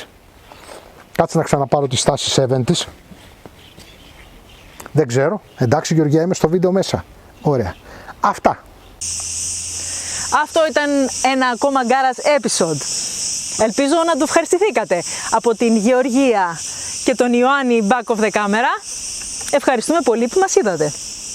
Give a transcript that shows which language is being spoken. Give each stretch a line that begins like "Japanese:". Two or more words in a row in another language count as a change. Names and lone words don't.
Greek: Κάτσε να ξαναπάρω τη στάση 70's. Δεν ξέρω. Εντάξει Γεωργία, είμαι στο βίντεο μέσα. Ωραία. Αυτά. Αυτό ήταν ένα ακόμα
English: Garage episode.
Greek: Ελπίζω να το ευχαριστηθήκατε. Από την Γεωργία και τον Ιωάννη
English: back of the camera,
Greek: ευχαριστούμε πολύ που μας είδατε.